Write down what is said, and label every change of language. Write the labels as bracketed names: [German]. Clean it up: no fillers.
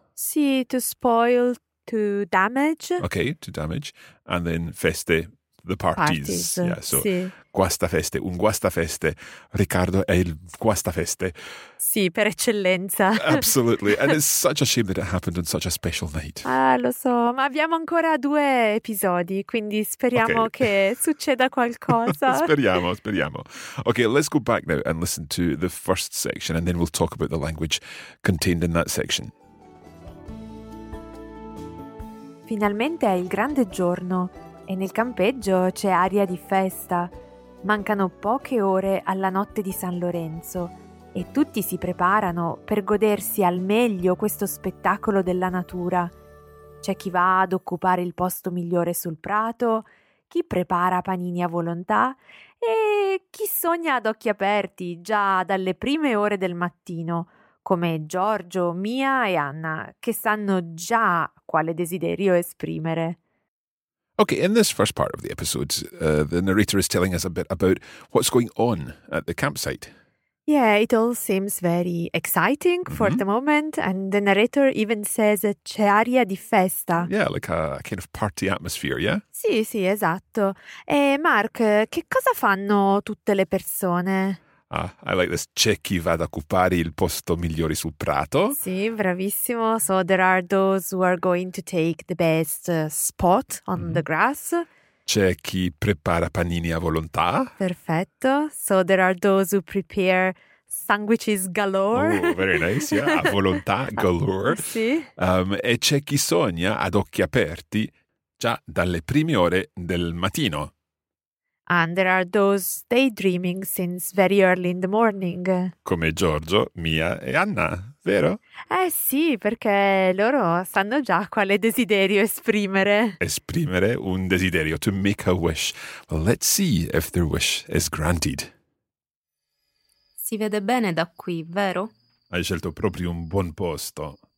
[English] Sì, to spoil, to damage. Okay, to damage. And then feste, the parties. Yeah, so [Italian] sì. Guastafeste, un guastafeste. Riccardo è il guastafeste. Sì, per eccellenza. [English] Absolutely. And it's such a shame that it happened on such a special night. [Italian] Ah, lo so, ma abbiamo ancora due episodi, quindi speriamo okay. che succeda qualcosa. Speriamo, speriamo. [English] Okay, let's go back now and listen to the first section and then we'll talk about the language contained in that section. [Italian] Finalmente è il grande giorno e nel campeggio c'è aria di festa. Mancano poche ore alla notte di San Lorenzo e tutti si preparano per godersi al meglio questo spettacolo della natura. C'è chi va ad occupare il posto migliore sul prato, chi prepara panini a volontà e chi sogna ad occhi aperti già dalle prime ore del mattino, come Giorgio, Mia e Anna, che sanno già quale desiderio esprimere. [English] Okay, in this first part of the episode, the narrator is telling us a bit about what's going on at the campsite. Yeah, it all seems very exciting mm-hmm. for the moment. And the narrator even says, [Italian] c'è aria di festa. [English] Yeah, like a kind of party atmosphere, yeah? [Italian] Sì, sì, esatto. E Mark, che cosa fanno tutte le persone? [English] Ah, I like this. [Italian] C'è chi va ad occupare il posto migliore sul prato. Sì, bravissimo. [English] So there are those who are going to take the best spot on the grass. [Italian] C'è chi prepara panini a volontà. Perfetto. [English] So there are those who prepare sandwiches galore. Oh, very nice. Yeah, a volontà galore. [Italian] Sì. E c'è chi sogna ad occhi aperti già dalle prime ore del mattino. [English] And there are those daydreaming since very early in the morning. [Italian] Come Giorgio, Mia e Anna, vero? Eh sì, perché loro sanno già quale desiderio esprimere. Esprimere un desiderio, [English] to make a wish. Let's see if their wish is granted. [Italian] Si vede bene da qui, vero? Hai scelto proprio un buon posto.